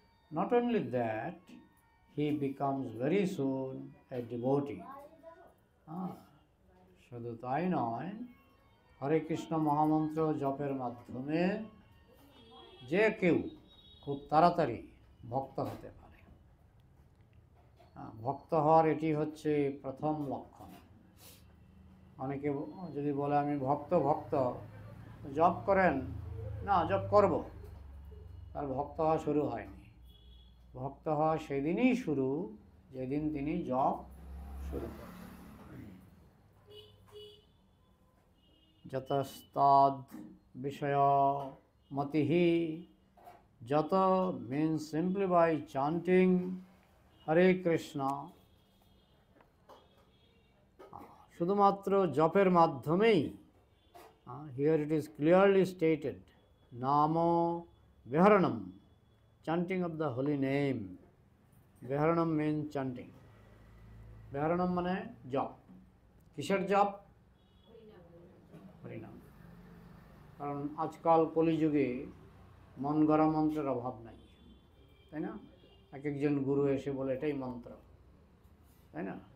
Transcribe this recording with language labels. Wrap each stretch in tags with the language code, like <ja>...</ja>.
<en>Not only that, he becomes very soon a devotee.</en> <bn>শুধু তাই নয়, হরে কৃষ্ণ মহামন্ত্র জপের মাধ্যমে যে কেউ খুব তাড়াতাড়ি ভক্ত হতে পারে। ভক্ত হওয়ার এটি হচ্ছে প্রথম লক্ষণ। অনেকে যদি বলে আমি ভক্ত জপ করেন, না জপ করব, তার ভক্ত হওয়া শুরু হয়নি। ভক্ত হওয়া সেদিনই শুরু যেদিন তিনি জপ শুরু করেন।</bn> <sa>যতস্তাদ বিষয় মতিহি,</sa> <en>যত means simply by chanting Hare Krishna,</en> <bn>শুধুমাত্র জপের মাধ্যমেই,</bn> <en>here it is clearly stated, Namo Viharanam, chanting of the holy name. Viharanam means chanting.</en> <bn>Viharanam মানে জপ। কিসের জপ? হরিনাম। কারণ আজকাল কলিযুগে মন গড়া মন্ত্রের অভাব নাই, তাই না? এক একজন গুরু এসে বলে এটাই মন্ত্র, তাই না?</bn>